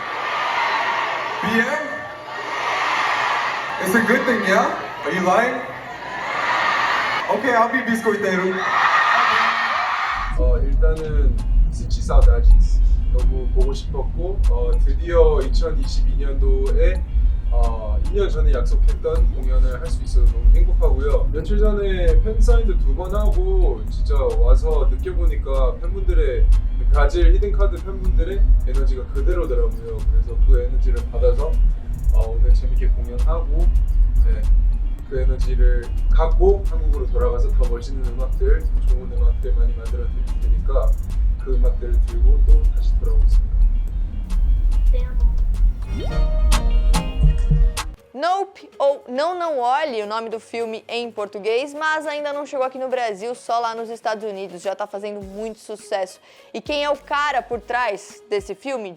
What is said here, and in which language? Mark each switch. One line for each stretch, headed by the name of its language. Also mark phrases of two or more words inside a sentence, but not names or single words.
English: BM? It's a good thing, yeah? Are you lying? Okay, I'll be biscoiteiro.
Korean: 일단은 스치 사우다지스 너무 보고 싶었고 드디어 2022년도에 2년 전에 약속했던 공연을 할 수 있어서 너무 행복하고요. 며칠 전에 팬사인도 2번 하고 진짜 와서 느껴보니까 팬분들의 그 브라질 히든카드 팬분들의 에너지가 그대로더라고요. 그래서 그 에너지를 받아서 오늘 재밌게 공연하고 그 에너지를 갖고 한국으로 돌아가서 더 멋있는 음악들, 좋은 음악들 많이 만들어 드릴 테니까 그 음악들을 들고 또 다시 돌아오겠습니다.
Portuguese: Nope, ou Não Olhe, o nome do filme em português, mas ainda não chegou aqui no Brasil, só lá nos Estados Unidos, já tá fazendo muito sucesso. E quem é o cara por trás desse filme?